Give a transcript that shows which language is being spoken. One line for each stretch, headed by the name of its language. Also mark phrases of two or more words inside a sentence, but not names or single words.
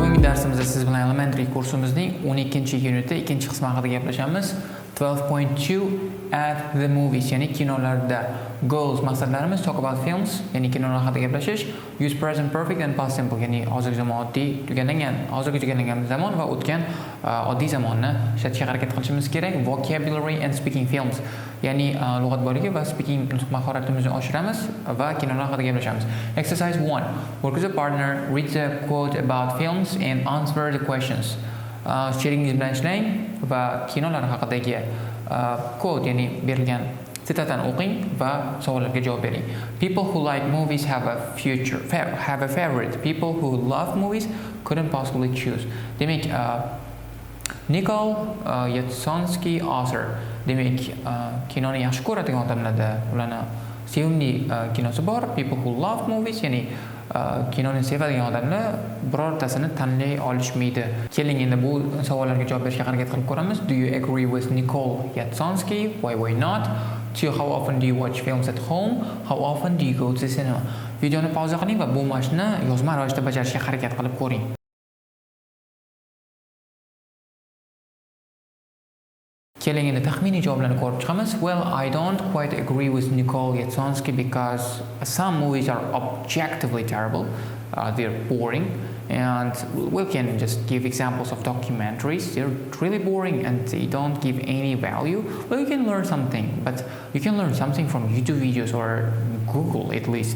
Uzbek: darsimizda siz bilan elementary kursimizning 12-uniti 2-qismi haqida gaplashamiz.
English: 12.2 at the movies,
Uzbek: ya'ni kinolarda.
English: Goals, maqsadlarimiz talk about films,
Uzbek: ya'ni kinolar haqida gaplashish.
English: Use present perfect and past simple,
Uzbek: ya'ni hozirgi zamon oddiy tugalangan zamon va o'tgan oddiy zamonni ishlatishga harakat qilishimiz kerak.
English: Vocabulary and speaking films,
Uzbek: ya'ni lug'at boyligi va speaking mahoratimizni oshiramiz va kinolar haqida gaplashamiz.
English: Exercise 1. Work with a partner, read the quote about films and answer the questions.
Uzbek: Sheringiz bilan ishlang va kinolar haqidagi quote, ya'ni berilgan sitatani o'qing va savollarga javob bering.
English: People who like movies have a favorite. People who love movies couldn't possibly choose.
Uzbek: Demak, Nicole Yatsonsky author. Demak, kinoni yaxshi ko'radigan odamlarda ularni sevimli kinosi bor.
English: People who love movies,
Uzbek: ya'ni kinoni sevadigan odamlar birortasini tanlay olishmaydi. Keling endi bu savollarga javob berishga harakat qilib ko'ramiz.
English: Do you agree with Nicole Yatsonsky? Why not? 2. How often do you watch films at home? How often do you go to the cinema?
Uzbek: Videoni pauza qiling va bu mashqni yozma ravishda bajarishga harakat qilib ko'ring. Keling endi taxminiy javoblarni ko'rib chiqamiz.
English: Well, I don't quite agree with Nicole Yatsonsky because some movies are objectively terrible. They're boring, and we can just give examples of documentaries. They're really boring and they don't give any value. Well, you can learn something, but you can learn something from YouTube videos or Google at least.